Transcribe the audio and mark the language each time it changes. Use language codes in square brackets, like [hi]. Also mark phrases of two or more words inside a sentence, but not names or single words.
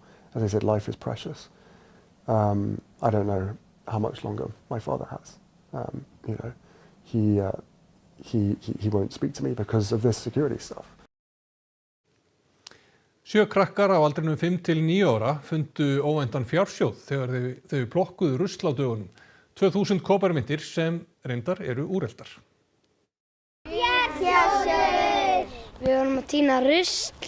[en] As I said, life is precious. I don't know how much longer my father has. He won't speak to me because of this security stuff. [is] 7 krakkar á aldrinum 5 til 9 ára fundu óvæntan fjársjóð þegar þau plokkuðu rusl á dögunum. 2000 kóparmyntir sem reyndar eru úreltar. Fjársjóður! Við vorum að tína rusl.